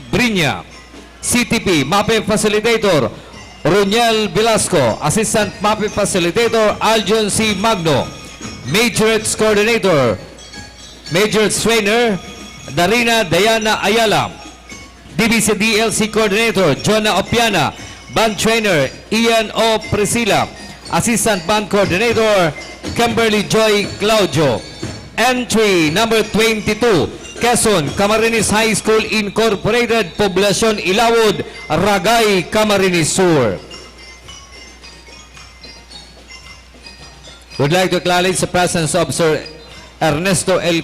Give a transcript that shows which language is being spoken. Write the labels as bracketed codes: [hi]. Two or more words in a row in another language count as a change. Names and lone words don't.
[en] Brinya, CTP, MAPEH Facilitator, Roniel Velasco, Assistant MAPEH Facilitator, Aljon C. Magno, Majorettes Coordinator, Majorettes Trainer, Darina Diana Ayala, DBC DLC Coordinator, Jonah Opiana, Band Trainer, Ian O. Priscilla, Assistant Band Coordinator, Kimberly Joy Claudio. Entry number 22, Quezon, Camarines High School Incorporated, Poblacion Ilawod, Ragay, Camarines Sur. Would like to acknowledge the presence of Sir Ernesto L.